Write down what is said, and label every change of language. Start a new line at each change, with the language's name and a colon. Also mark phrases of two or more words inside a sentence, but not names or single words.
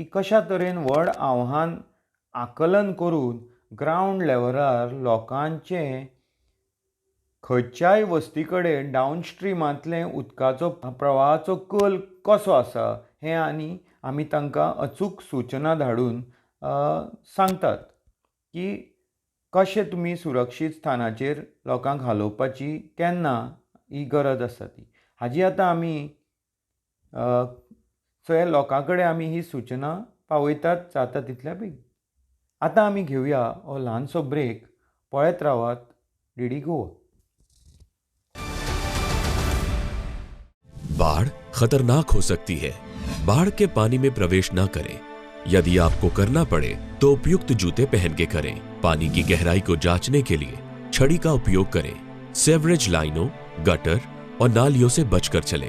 Konkani: कशा तरेन व्हड आव्हान आकलन करून ग्रावंड लेवलार लोकांचें खंयच्याय वस्ती कडेन डावनस्ट्रिमांतले उदकाचो प्रवाहाचो कल कसो आसा हें आनी आमी तांकां अचूक सूचना धाडून सांगतात की कशें तुमी सुरक्षीत स्थानाचेर लोकांक हालोवपाची केन्ना ही गरज आसा ती. हाजी आतां आमी लोकां कडेन आमी ही सूचना पावयतात जाता तितल्या बेगीन. आतां आमी घेवया हो ल्हानसो ब्रेक. पळयत रावात DD गोवा.
Hindi: बाढ़ खतरनाक हो सकती है। बाढ़ के पानी में प्रवेश न करें। यदि आपको करना पड़े तो उपयुक्त जूते पहन के करें। पानी की गहराई को जांचने के लिए छड़ी का उपयोग करें। सेवरेज लाइनों, गटर और नालियों से बचकर चलें।